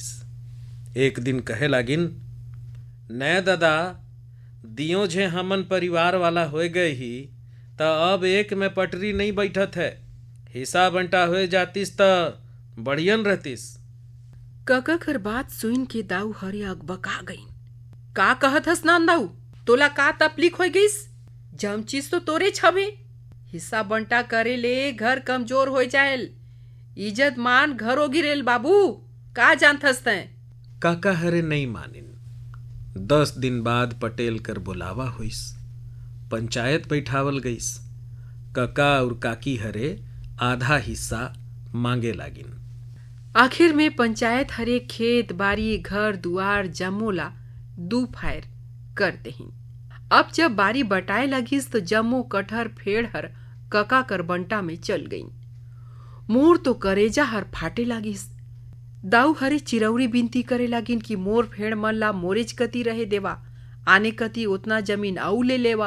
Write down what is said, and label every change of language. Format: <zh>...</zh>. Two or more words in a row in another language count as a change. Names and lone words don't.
<hne>एक दिन कहे लागिन, नए दादा दियो झे हमन परिवार वाला होए गए ही त अब एक में पटरी नहीं बैठत है, हिस्सा बंटा हुए जातिस त बढ़ियन रहतिस। काका कर बात सुन के दाऊ हरे अकबका गईन। का कहत हस नान दाऊ, तोला का तकलीफ हो गईस? जम चीज तो तोरे छबे, हिस्सा बंटा करे ले घर कमजोर हो जाएल, इज्जत मान घरो गिरेल। बाबू का जानथस तैं? काका हरे नहीं मानिन। 10 दिन बाद पटेल कर बुलावा हुइस, पंचायत बैठावल गईस। काका और काकी हरे आधा हिस्सा मांगे लागिन। आखिर में पंचायत हरे खेत बाड़ी घर दुआर जमोला 2 फायर कर देहिन। अब जब बारी बटाए लगिस तो जम्मो कटहर फेड़ हर कका कर बंटा में चल गई। मोर तो करेजा हर फाटे लागिस। दाऊ हरे चिरौरी बिनती करे लागिन कि मोर फेड़ मन ला मोरेज कती रहे देवा, आने कती उतना जमीन आऊ ले लेवा।</hne>